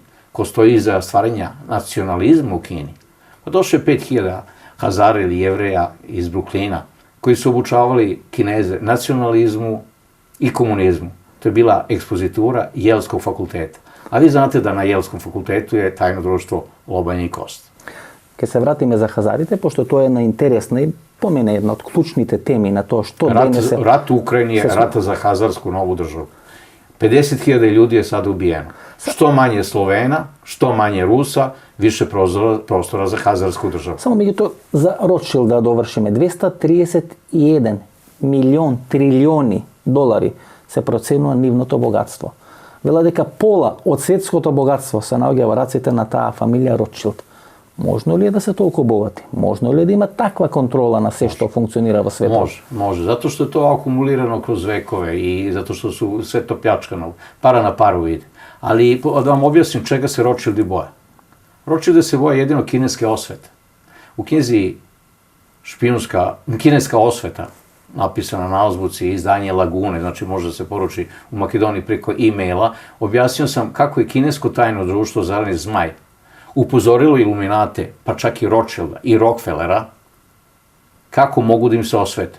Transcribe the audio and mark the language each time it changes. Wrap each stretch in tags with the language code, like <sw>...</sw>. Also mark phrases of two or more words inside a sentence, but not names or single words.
<sr>Ko stoji iza stvaranja nacionalizma u Kini? Pa došlo je 5000 Hazara ili Jevreja iz Bruklina, koji su obučavali Kineze nacionalizmu i komunizmu. To je bila ekspozitura Jelskog fakulteta. A vi znate da na Jelskom fakultetu je tajno društvo Lobanje i Kost.</sr> <mk>Ке се вратиме за Хазарите, пошто тоа е една интересна и по мене една од клучните теми на тоа што денес е...</mk> <sr>Rat u Ukrajini je rata za Hazarsku novu državu. 50.000 ljudi je sada ubijeno. Što manje Slovena, što manje Rusa, više prostora za Hazarsku državu.</sr> <mk>Само меѓутоа за Ротшилд да довршиме, 231 милион трилиони долари се проценува нивното богатство. Вела дека пола од светското богатство се наоѓа во раците на таа фамилија Ротшилд. Можно ли е да се толку богати? Можно ли е да има таква контрола на се што функционира во светот?</mk> <sr>Može. Zato što je to akumulirano kroz vekove i zato što su sve to pljačkano. Para na paru ide. Ali da vam objasnim čega se Rothschildi boje. Rothschildi se boje jedino kineske osvete. U knjizi kineska osveta, napisana na azbuci, izdanje Lagune, znači može se poruči u Makedoniji preko e-maila, objasnio sam kako je kinesko tajno društvo Zeleni zmaj upozorilo iluminate, pa čak i Rothschilda i Rockefellera, kako mogu da im se osvete.</sr>